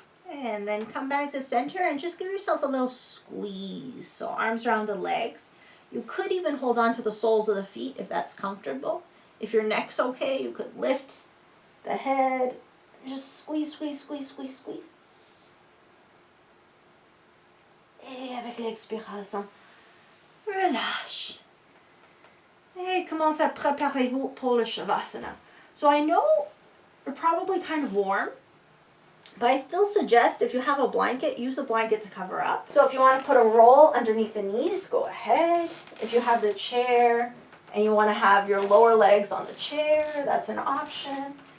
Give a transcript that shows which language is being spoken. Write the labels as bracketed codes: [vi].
[en] And then come back to center and just give yourself a little squeeze. So arms around the legs. You could even hold on to the soles of the feet if that's comfortable. If your neck's okay, you could lift the head. Just squeeze, squeeze, squeeze, squeeze, squeeze. [fr] Et avec l'expiration, relâche. Et commence à préparer-vous pour le shavasana. [en] So I know you're probably kind of warm, but I still suggest if you have a blanket, use a blanket to cover up. So if you want to put a roll underneath the knees, go ahead. If you have the chair and you want to have your lower legs on the chair, that's an option.